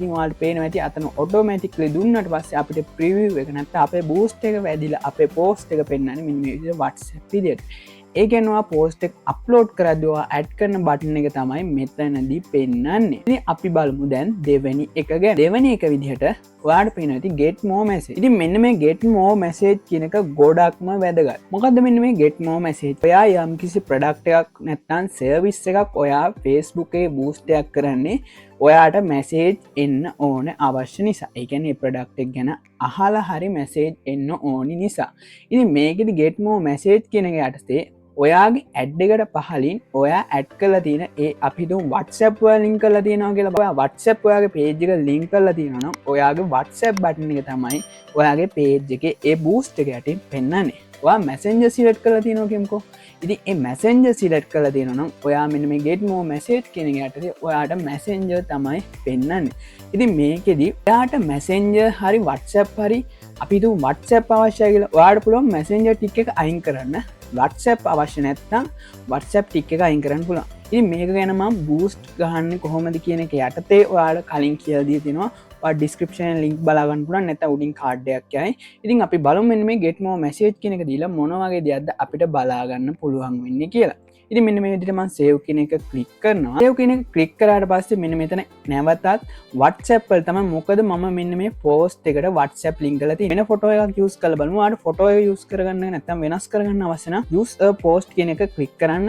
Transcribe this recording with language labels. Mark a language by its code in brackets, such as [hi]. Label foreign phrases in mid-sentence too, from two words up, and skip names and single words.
[si] ඉතින් ඔයාලට පේනවා ඇති අතන automatically දුන්නාට පස්සේ අපිට preview එක නැත්නම් අපේ boost එක වැඩිලා අපේ post එක පෙන්වන්නේ මෙන්න මේ විදිහට WhatsApp විදියට. ඒ කියන්නේ post එක upload කරද්දී ඔයා add කරන button එක තමයි මෙතනදී පෙන්වන්නේ. ඉතින් අපි බලමු දැන් දෙවෙනි එක ගැන. දෙවෙනි එක විදිහට ඔයාලට පේනවා ඇති [en] get more message. [si] ඉතින් මෙන්න මේ [en] get more message [si] කියන එක ගොඩක්ම වැදගත්. මොකද්ද මෙන්න මේ [en] get more message? [si] ඔයා යම්කිසි product එකක් නැත්නම් service එකක් ඔයා Facebook එකේ boost එකක් කරන්නේ ඔයාට message එන්න ඕන අවශ්‍ය නිසා. ඒ කියන්නේ මේ product එක ගැන අහලා හරි message එන්න ඕනි නිසා. ඉතින් මේකෙදි [en] get more message [si] කියන එක යටතේ ඔයාගේ ඇඩ් එකට පහලින් ඔයා ඇඩ් කරලා තියෙන ඒ අපි හිතමු WhatsApp වල ලින්ක් කරලා තියෙනවා කියලා. ඔයා WhatsApp ඔයාගේ page එක ලින්ක් කරලා තියෙනවා නම් ඔයාගේ WhatsApp button එක තමයි ඔයාගේ page එකේ ඒ boost එක යටින් පෙන්වන්නේ. ඔයා Messenger select කරලා තියෙනවා කියමුකෝ. ඉතින් මේ Messenger select කරලා තියෙනවා නම් ඔයා මෙන්න මේ [en] get more message [si] කියන එක යටතේ ඔයාට Messenger තමයි පෙන්වන්නේ. ඉතින් මේකෙදි ඔයාට Messenger හරි WhatsApp හරි අපි හිතමු WhatsApp අවශ්‍යයි කියලා. ඔයාට පුළුවන් Messenger tick එක අයින් කරන්න. WhatsApp අවශ්‍ය නැත්නම් WhatsApp tick එක අයින් කරන්න පුළුවන්. ඉතින් මේක ගැන මම බූස්ට් ගහන්න කොහොමද කියන එක යටතේ ඔයාලා කලින් කියලා දී තිනවා [en] description link [si] බලාගන්න පුළුවන් නැත්නම් උඩින් කාඩ් එකක් යයි. ඉතින් අපි බලමු මෙන්න මේ [en] get more message [si] කියන එක දීලා මොන වගේ දෙයක්ද අපිට බලාගන්න පුළුවන් වෙන්නේ කියලා. ඉතින් මෙන්න මේ විදිහට මම save කියන එක ක්ලික් කරනවා. save කියන එක ක්ලික් කරාට පස්සේ මෙන්න මෙතන නැවතත් WhatsApp වල තමයි මොකද මම මෙන්න මේ post එකට WhatsApp link කරලා තියෙන්නේ. වෙන ෆොටෝ එකක් use කරලා බලමු. ඔයාලට ෆොටෝ එක use කරගන්න නැත්නම් වෙනස් කරගන්න අවශ්‍ය නම් [en] use a post [si] කියන එක ක්ලික් කරන්න.